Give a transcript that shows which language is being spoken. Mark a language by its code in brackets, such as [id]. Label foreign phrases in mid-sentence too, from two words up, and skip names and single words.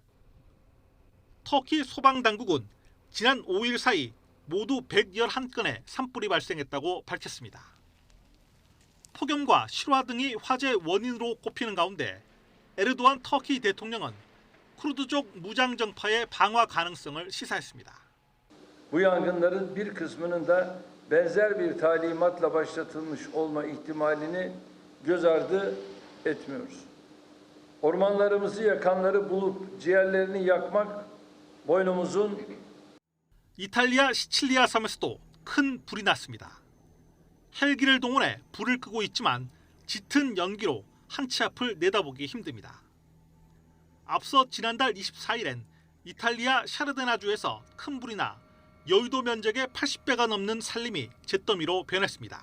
[ko] 터키 소방당국은 지난 5일 사이 모두 111건의 산불이 발생했다고 밝혔습니다. 폭염과 실화 등이 화재 원인으로 꼽히는 가운데 에르도안 터키 대통령은 쿠르드족 무장정파의 방화 가능성을 시사했습니다. [tr] Bu yangınların bir kısmının da benzer bir talimatla başlatılmış olma ihtimalini göz ardı etmiyoruz. Ormanlarımızı yakanları bulup ciğerlerini yakmak boynumuzun. [ko] 이탈리아 시칠리아 섬에서도 큰 불이 났습니다. 헬기를 동원해 불을 끄고 있지만 짙은 연기로 한 치 앞을 내다보기 힘듭니다. 앞서 지난달 24일엔 이탈리아 샤르데나주에서 큰 불이 나 여의도 면적의 80배가 넘는 산림이 잿더미로 변했습니다.